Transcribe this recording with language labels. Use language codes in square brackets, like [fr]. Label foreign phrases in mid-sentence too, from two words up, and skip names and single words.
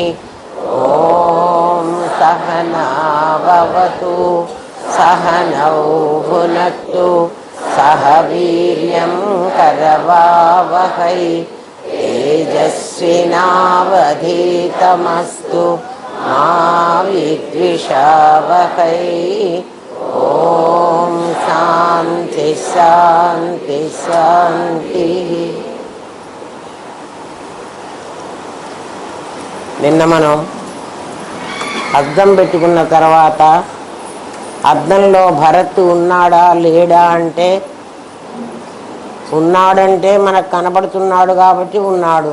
[sa] ॐ सहना भवतु सहनौ भुनक्तु सह वीर्यं करवावहै तेजस्विनावधीतमस्तु मा विद्विषावहै। ॐ शान्ति शान्ति शान्तिः। [te] నిన్న మనం అద్దం పెట్టుకున్న తర్వాత అద్దంలో భరత్ ఉన్నాడా లేడా అంటే ఉన్నాడంటే మనకు కనబడుతున్నాడు కాబట్టి ఉన్నాడు.